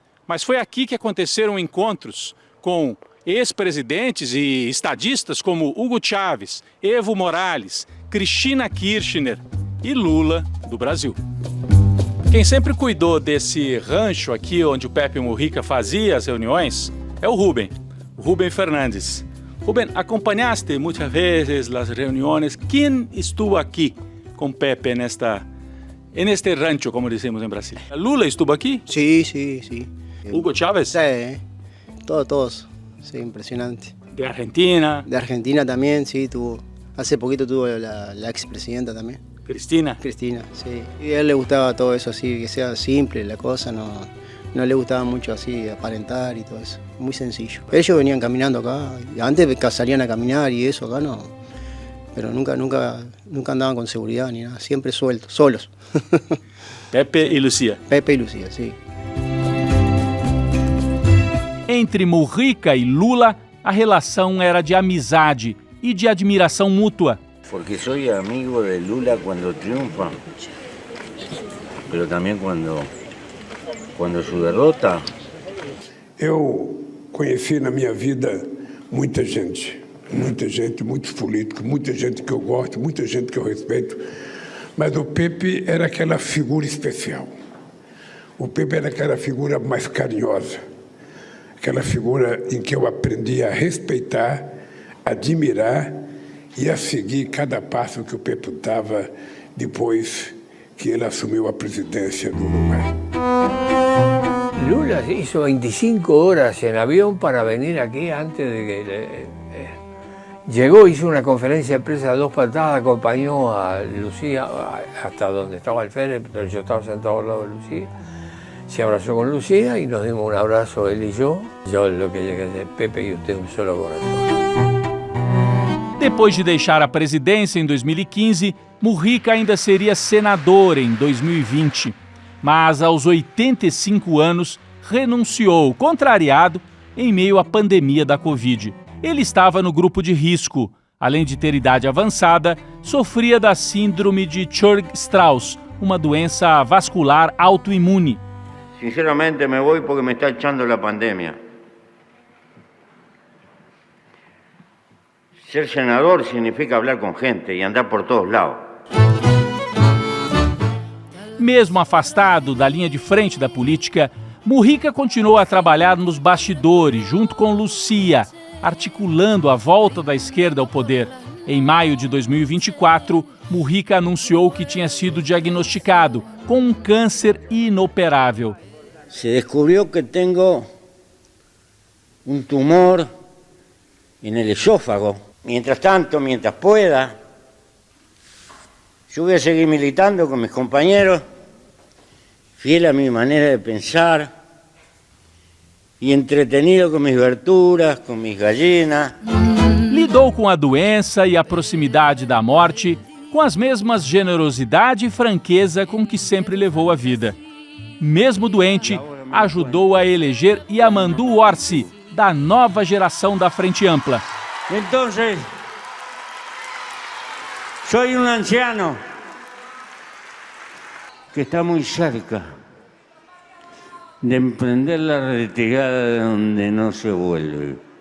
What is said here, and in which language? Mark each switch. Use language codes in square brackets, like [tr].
[pt] Mas foi aqui que aconteceram encontros com ex-presidentes e estadistas como Hugo Chávez, Evo Morales, Cristina Kirchner e Lula do Brasil. Quem sempre cuidou desse rancho aqui onde o Pepe Mujica fazia as reuniões é o Rubén Fernandes. Rubén, acompanhaste muitas vezes as reuniões. Quem [es] estuvo [pt] aqui com [es] Pepe en este rancho, como decimos en Brasil? ¿Lula estuvo aquí? Sí. ¿Hugo Chávez? Sí, todos. Sí, impresionante. ¿De Argentina? De Argentina también, sí, hace poquito tuvo la expresidenta también. ¿Cristina? Cristina, sí. Y a él le gustaba todo eso así, que sea simple la cosa, no le gustaba mucho así aparentar y todo eso. Muy sencillo. Ellos venían caminando acá, y antes salían a caminar y eso, acá no. Pero nunca andaban con seguridad ni nada, siempre sueltos, solos. Pepe y Lucía. Pepe y Lucía, sí. [pt] Entre Mujica e Lula, a relação era de amizade e de admiração mútua. [es] Porque soy amigo de Lula cuando triunfa, pero también cuando su derrota. [pt] Eu conheci na minha vida muita gente, muitos políticos, muita gente que eu gosto, muita gente que eu respeito, mas o Pepe era aquela figura especial. O Pepe era aquela figura mais carinhosa, aquela figura em que eu aprendi a respeitar, admirar e a seguir cada passo que o Pepe dava depois que ele assumiu a presidência do Uruguai. [es] Lula hizo 25 horas en avión para venir aquí antes de que... Llegó, hizo una conferencia de prensa a dos patadas, acompañó a Lucía hasta donde estaba el Fénix, pero yo estaba sentado al lado de Lucía. Se abrazó con Lucía y nos dimos un abrazo él y yo. Yo lo que llegué de Pepe y usted un solo corazón. [pt] Depois de deixar a presidência em 2015, Mujica ainda seria senador em 2020. Mas aos 85 anos, renunciou, contrariado, em meio à pandemia da Covid. Ele estava no grupo de risco. Além de ter idade avançada, sofria da síndrome de Churg-Strauss, uma doença vascular autoimune. [es] Sinceramente me voy porque me está echando la pandemia. Ser senador significa hablar con gente y andar por todos lados. [pt] Mesmo afastado da linha de frente da política, Mujica continuou a trabalhar nos bastidores, junto com Lucia, articulando a volta da esquerda ao poder. Em maio de 2024, Mujica anunciou que tinha sido diagnosticado com um câncer inoperável. [es] Se descubrió que tengo un tumor en el esófago. Mientras tanto, mientras pueda, yo voy a seguir militando con mis compañeros, fiel a mi manera de pensar y entretenido [pt] com minhas verduras, com minhas [es] gallinas. [pt] Lidou com a doença e a proximidade da morte com as mesmas generosidade e franqueza com que sempre levou a vida. Mesmo doente, ajudou a eleger Yamandu Orsi, da nova geração da Frente Ampla. [es] Entonces, soy un anciano que está muy cerca de emprender la retirada de donde no se vuelve.